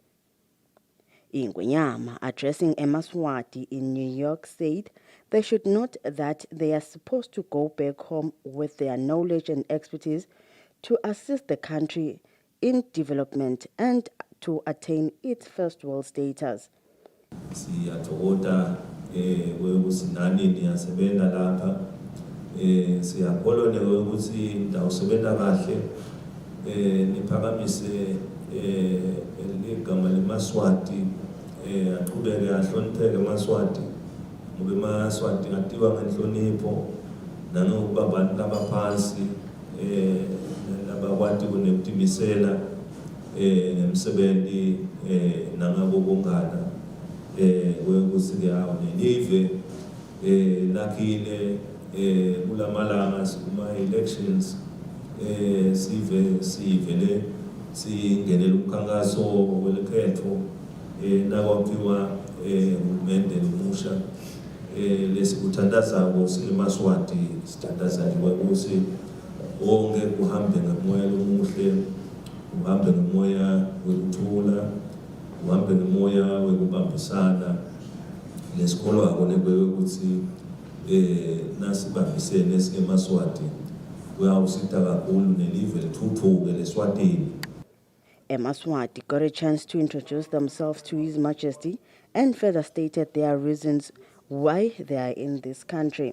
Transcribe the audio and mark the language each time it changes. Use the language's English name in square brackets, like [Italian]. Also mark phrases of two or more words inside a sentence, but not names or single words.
[English] Ingwenyama, addressing Eswatini in New York, said they should note that they are supposed to go back home with their knowledge and expertise to assist the country in development and to attain its first world status. [Swati] Siyathokoza wekusinani niyasebenza lapha siyakholwa ukuthi ndawusebenza kahle niphakamise igama leMaswati aqhubeke ahlonipheke eMaswati ngoba eMaswati atiwa ngenhlonipho nanokuba abantu abaphansi abakwati kuneptimisela nemsebenzi nangabobongana kwekusi yawo nelive lakhile kulamalanga sikuma elections sivele singenele umkhankaso welekhetho nakwaphiwa uhulumende omusha lesikuthandazako sileMaswati sithandaza ukuthi wonke kuhambe ngomoya omuhle, uhambe ngomoya wekuthula, uhambe ngomoya wekubambisana. Lesikholwa konekwe ukuthi nasibambisene sikeMaswati kuyawusita kakhulu nelive lithuthuke leSwatini. [English] Eswatini got a chance to introduce themselves to His Majesty and further stated their reasons why they are in this country.